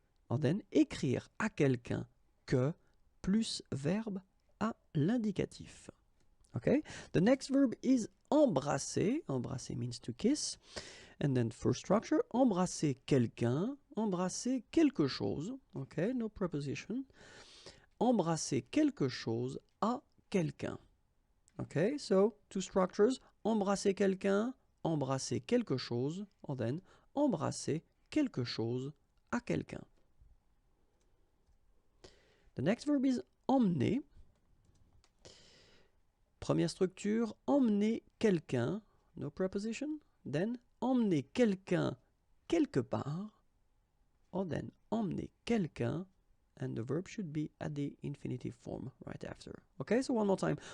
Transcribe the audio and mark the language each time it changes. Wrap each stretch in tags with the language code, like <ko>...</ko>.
<en>Or then</en> <fr>écrire à quelqu'un que plus verbe à l'indicatif.</fr> <en>Okay, the next verb is embrasser. Embrasser means to kiss. And then first structure,</en> <fr>embrasser quelqu'un, embrasser quelque chose.</fr> <en>Okay, no preposition.</en> <fr>Embrasser quelque chose à quelqu'un.</fr> <en>Okay, so two structures,</en> <fr>embrasser quelqu'un, embrasser quelque chose,</fr> <en>or then</en> <fr>embrasser quelque chose à quelqu'un.</fr> <en>The next verb is emmener.</en> <fr>Première structure, emmener quelqu'un,</fr> <en>no preposition. Then,</en> <fr>emmener quelqu'un quelque part.</fr> <en>Or then,</en> <fr>emmener quelqu'un,</fr> <en>and the verb should be at the infinitive form right after. Okay, so one more time.</en>